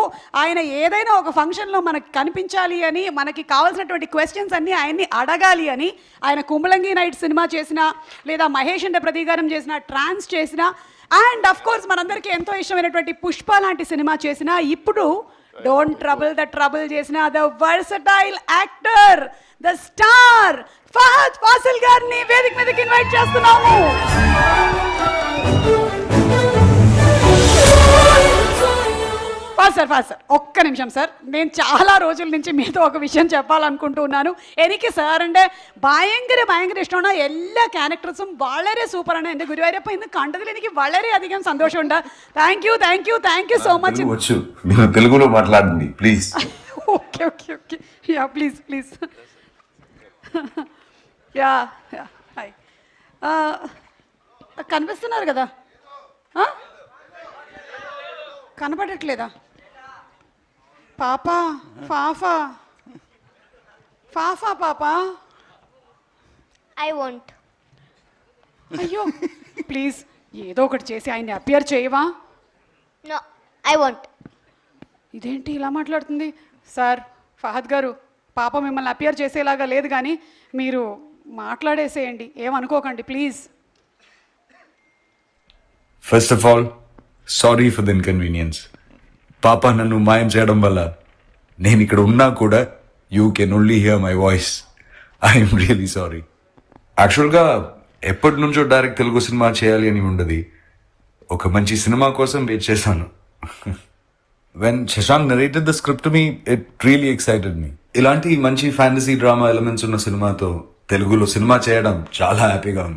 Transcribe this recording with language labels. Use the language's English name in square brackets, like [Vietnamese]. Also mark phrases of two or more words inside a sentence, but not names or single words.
[Telugu] ఆయన ఏదైనా ఒక ఫంక్షన్లో మనకి కనిపించాలి అని, మనకి కావాల్సినటువంటి క్వశ్చన్స్ అన్నీ ఆయన్ని అడగాలి అని, ఆయన కుమలంగి నైట్ సినిమా చేసిన, లేదా మహేష్ అంటే ప్రతీకారం చేసిన, ట్రాన్స్ చేసిన, [English] and of course [Telugu] మనందరికీ ఎంతో ఇష్టమైనటువంటి పుష్ప లాంటి సినిమా చేసిన, ఇప్పుడు డోంట్ ట్రబుల్ ద ట్రబుల్ చేసిన [English] the versatile actor, the star [Telugu] ఫహద్ ఫాసిల్ గారిని వేదిక మీదకి ఇన్వైట్ చేస్తున్నాము. ఫాస్ట్ సార్, ఒక్క నిమిషం సార్. నేను చాలా రోజుల నుంచి మీతో ఒక విషయం చెప్పాలనుకుంటున్నాను. [Malayalam] എനിക്ക് സാറിൻ്റെ ഭയങ്കര ഇഷ്ടമാണ്. എല്ലാ ക്യാരക്ടേഴ്സും വളരെ സൂപ്പറാണ്. എൻ്റെ ഗുരുവായൂരപ്പ ഇന്ന് കണ്ടതിൽ എനിക്ക് വളരെയധികം സന്തോഷമുണ്ട്. [English] Thank you so much. [Telugu] వచ్చు మీరు తెలుగులో మాట్లాడండి ప్లీజ్. [English] Okay ya please ya hi. [Telugu] కనిపిస్తున్నారు కదా? కనపడట్లేదా? పాపా పాపా [English] I won't. [Telugu] అయ్యో ప్లీజ్ ఏదో ఒకటి చేసి ఆయన్ని అపియర్ చేయవా? [English] No, I won't. [Telugu] ఇదేంటి ఇలా మాట్లాడుతుంది? సార్ ఫహద్ గారు, పాప మిమ్మల్ని అపియర్ చేసేలాగా లేదు, కానీ మీరు మాట్లాడేసేయండి, ఏమనుకోకండి ప్లీజ్. [English] First of all sorry for the inconvenience. [Telugu] పాప నన్ను మాయం చేయడం వల్ల నేను ఇక్కడ ఉన్నా కూడా [English] you can only hear my voice. I'm really sorry. [Telugu] యాక్చువల్గా ఎప్పటి నుంచో డైరెక్ట్ తెలుగు సినిమా చేయాలి అని ఉండదు. ఒక మంచి సినిమా కోసం వెయిట్ చేశాను. [English] When Shashank narrated the script to me, it really excited me. [Telugu] ఇలాంటి మంచి [English] fantasy drama elements [Telugu] ఉన్న సినిమాతో తెలుగులో సినిమా చేయడం చాలా హ్యాపీగా ఉంది.